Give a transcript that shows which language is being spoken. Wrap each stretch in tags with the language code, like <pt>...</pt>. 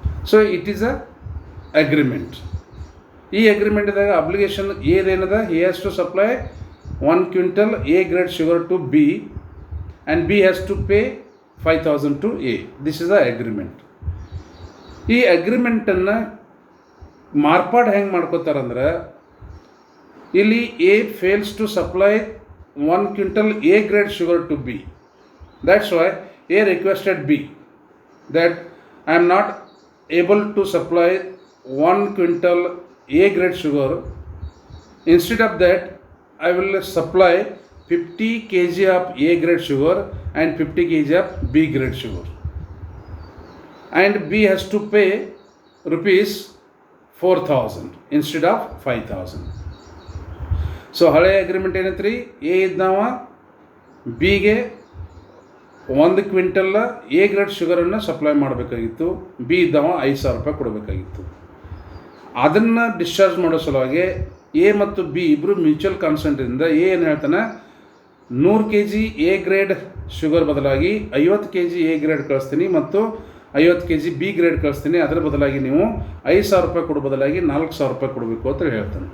<en>So it is a agreement.</en> <kn>ಈ ಅಗ್ರಿಮೆಂಟ್ದಾಗ obligation ಏನೇನದ,</kn> <en>He has to supply 1 quintal A grade sugar to B and B has to pay 5,000 to A. This is a agreement.</en> <kn>ಈ ಅಗ್ರಿಮೆಂಟನ್ನು ಮಾರ್ಪಾಡು ಹೆಂಗೆ ಮಾಡ್ಕೋತಾರಂದ್ರೆ, ಇಲ್ಲಿ</kn> <en>A fails to supply 1 quintal A grade sugar to B. That's why A requested B that I am not able to supply 1 quintal A grade sugar. Instead of that, I will supply 50 kg of A grade sugar and 50 kg of B grade sugar. And B has to pay ₹4,000 instead of 5,000.</en> <kn>So, ಹಳೆ agreement ಏನೈತ್ರಿ, A ಇದ್ದವ ಬಿಗೆ 1 quintal A grade ಶುಗರನ್ನು supply ಮಾಡಬೇಕಾಗಿತ್ತು, B ಇದ್ದವ ₹5,000 ಕೊಡಬೇಕಾಗಿತ್ತು. ಅದನ್ನು discharge ಮಾಡೋ ಸಲುವಾಗಿ A ಮತ್ತು B ಇಬ್ಬರು mutual ಕನ್ಸೆಂಟಿಂದ A ಏನು ಹೇಳ್ತಾನೆ, 100 kg ಎ ಗ್ರೇಡ್ ಶುಗರ್ ಬದಲಾಗಿ 50 kg ಎ ಗ್ರೇಡ್ ಕಳಿಸ್ತೀನಿ ಮತ್ತು 50 kg ಬಿ ಗ್ರೇಡ್ ಕಳಿಸ್ತೀನಿ, ಅದರ ಬದಲಾಗಿ ನೀವು ₹5,000 ಕೊಡೋ ಬದಲಾಗಿ ₹4,000 ಕೊಡಬೇಕು ಅಂತ ಹೇಳ್ತಾನೆ.</kn>